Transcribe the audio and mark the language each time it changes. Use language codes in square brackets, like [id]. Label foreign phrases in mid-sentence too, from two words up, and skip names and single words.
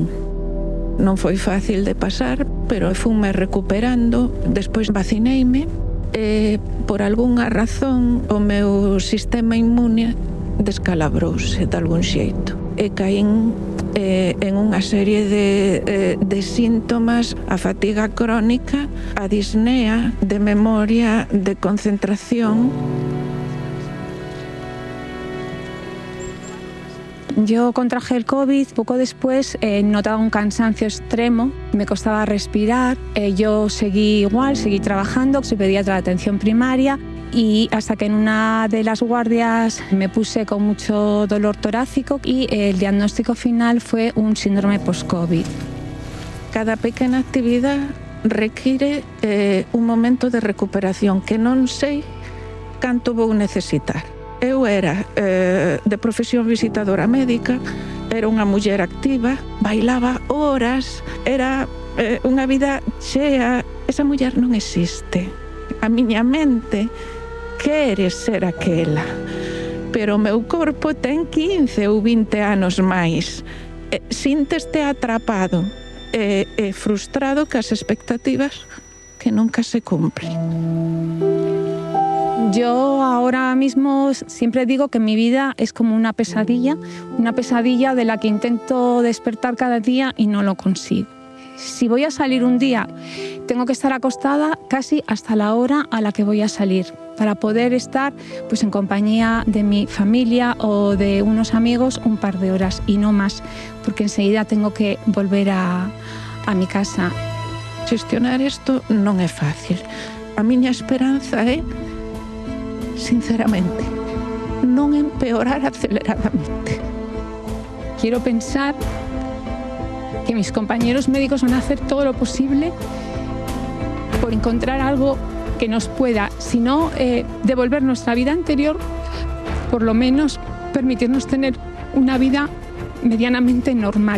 [gl] Non foi fácil de pasar, pero funme recuperando. Despois vacineime e, por algunha razón, o meu sistema inmune descalabrouse de algún xeito. E caín en unha serie de síntomas: a fatiga crónica, a disnea, de memoria, de concentración. [es] Yo contraje el COVID, poco después notaba un cansancio extremo, me costaba respirar, yo seguí igual, seguí trabajando, soy pediatra de atención primaria y hasta que en una de las guardias me puse con mucho dolor torácico y el diagnóstico final fue un síndrome post-COVID. [gl] Cada pequena actividade require un momento de recuperación que non sei canto vou necesitar. Eu era de profesión visitadora médica, era unha muller activa, bailaba horas, era unha vida chea. Esa muller non existe. A miña mente quere ser aquela, pero o meu corpo ten 15 ou 20 anos máis. Sínteste atrapado e frustrado cas expectativas que nunca se cumplen. [es] Yo ahora mismo siempre digo que mi vida es como una pesadilla de la que intento despertar cada día y no lo consigo. Si voy a salir un día, tengo que estar acostada casi hasta la hora a la que voy a salir, para poder estar pues, en compañía de mi familia o de unos amigos un par de horas y no más, porque enseguida tengo que volver a mi casa. [gl] Gestionar isto non é fácil. A miña esperanza é, sinceramente, non empeorar aceleradamente. [es] Quiero pensar que mis compañeros médicos van a hacer todo lo posible por encontrar algo que nos pueda, si no devolver nuestra vida anterior, por lo menos permitirnos tener una vida medianamente normal.